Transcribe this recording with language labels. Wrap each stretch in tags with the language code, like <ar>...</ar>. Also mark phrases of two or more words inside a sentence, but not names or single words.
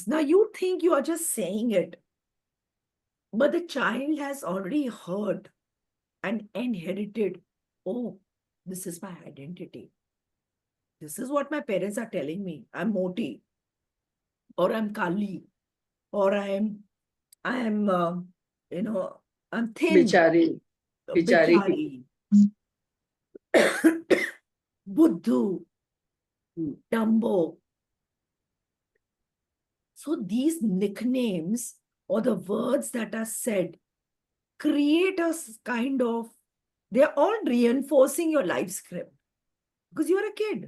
<en>Now you think you are just saying it, but the child has already heard and inherited, oh, this is my identity. This is what my parents are telling me. I'm Moti, or I'm Kali, or I'm, I'm thin, Bichari. Bichari. Bichari, Buddhu, Dumbo. So these nicknames or the words that are said create a kind of, they're all reinforcing your life script because you're a kid.</en>